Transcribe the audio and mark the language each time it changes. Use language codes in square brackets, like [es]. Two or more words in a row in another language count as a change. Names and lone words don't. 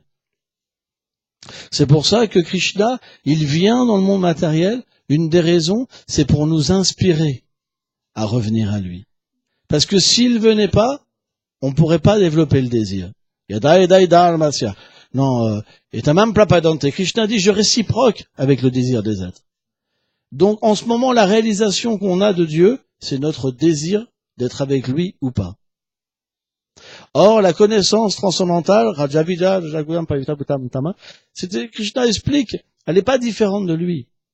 [fr] C'est pour ça que Krishna, il vient dans le monde matériel. Une des raisons, c'est pour nous inspirer à revenir à lui. Parce que s'il venait pas, on pourrait pas développer le désir. Non, et [sa] tamam prapadante. [fr] Krishna dit, je réciproque avec le désir des êtres. Donc, en ce moment, la réalisation qu'on a de Dieu, c'est notre désir d'être avec lui ou pas. Or, la connaissance transcendantale, [sa] Rajavida, Jaguram, Pavita, Bhutam, Tama, [fr] c'était, Krishna explique, elle n'est pas différente de lui.